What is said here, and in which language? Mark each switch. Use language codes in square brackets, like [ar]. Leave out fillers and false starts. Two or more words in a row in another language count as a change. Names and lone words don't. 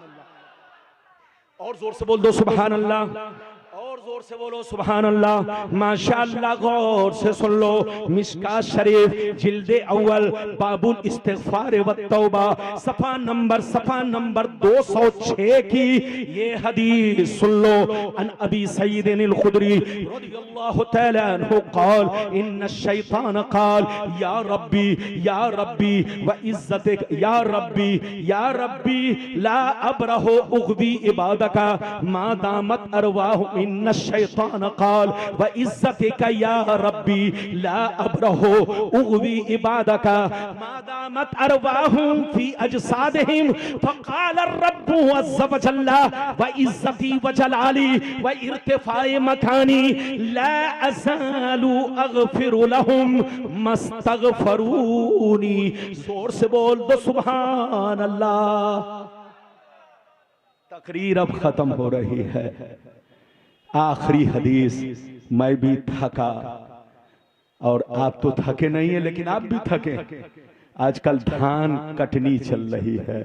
[hi] और जोर से बोल दो [ar] سبحان الله, [hi] और जोर से बोलो [ar] سبحان الله. [hi] माशाअल्लाह, गौर से सुन लो, मिशकात शरीफ जिल्दे अव्वल बाबुल इस्तिगफार व तौबा सफा नंबर 206 की ये हदीस सुन लो। [ar] عن أبي سعيد الخدري رضي الله تعالى عنه قال إن الشيطان قال يا ربي وعزتك يا ربي لا أبرح أغوي عبادك ما دامت أرواح إن الشيطان قال وعزتك يا ربي لا أبرح أغوي عبادك ما دامت أرواحهم في أجسادهم فقال الرب عز وجل وعزتي وجلالي وارتفاع مكاني لا أزال أغفر لهم ما استغفروني. [hi] जोर से बोल दो [ar] سبحان الله. [hi] तकरीर अब खत्म हो रही है, आखिरी हदीस। मैं भी थका और आप तो थके नहीं है, लेकिन आप भी थके। आजकल धान कटनी चल रही है।